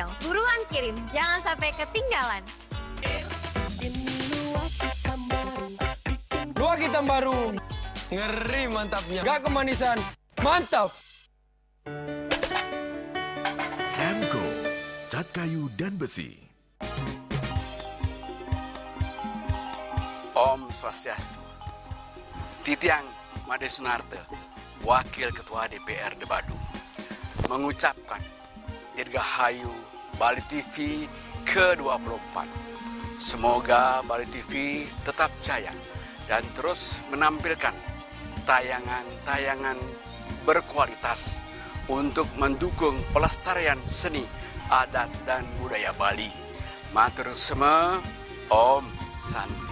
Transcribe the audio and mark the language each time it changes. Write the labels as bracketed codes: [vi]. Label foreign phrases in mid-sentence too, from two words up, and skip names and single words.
[id] Buruan kirim, jangan sampai ketinggalan. Luwak hitam baru. Ngeri mantapnya. Gak kemanisan. Mantap. Emco, cat kayu dan besi. [ban] Om Swastiastu. [id] Titiang Made Sunarte, Wakil Ketua DPRD Badung, mengucapkan Dirgahayu Bali TV ke-24. Semoga Bali TV tetap jaya dan terus menampilkan tayangan-tayangan berkualitas untuk mendukung pelestarian seni, adat, dan budaya Bali. Matur semua, [ban] Om Santi.